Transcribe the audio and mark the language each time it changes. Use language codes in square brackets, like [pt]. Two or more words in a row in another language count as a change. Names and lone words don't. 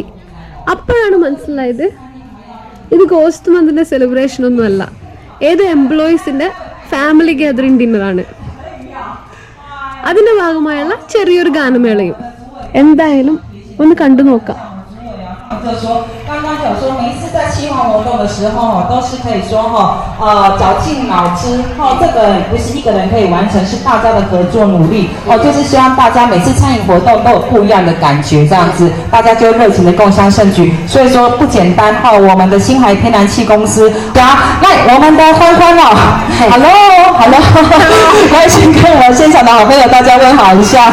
[ml] അപ്പോഴാണ് മനസ്സിലായത് ഇത് ഗോസ്റ്റ് മന്തിന്റെ സെലിബ്രേഷൻ ഒന്നുമല്ല, ഏത് എംപ്ലോയീസിന്റെ [en] family gathering [ml] ഡിന്നറാണ്. അതിന്റെ ഭാഗമായുള്ള ചെറിയൊരു ഗാനമേളയും. എന്തായാലും ഒന്ന് കണ്ടു നോക്കാം. [zh] 就说刚刚有说每一次在企划活动的时候都是可以说绞尽脑汁这个不是一个人可以完成，是大家的合作努力就是希望大家每次参与活动都有不一样的感觉，这样子大家就热情的共襄盛举，所以说不简单我们的星海天然气公司来我们的欢欢Hello 来先跟我现场的好朋友大家问好一下。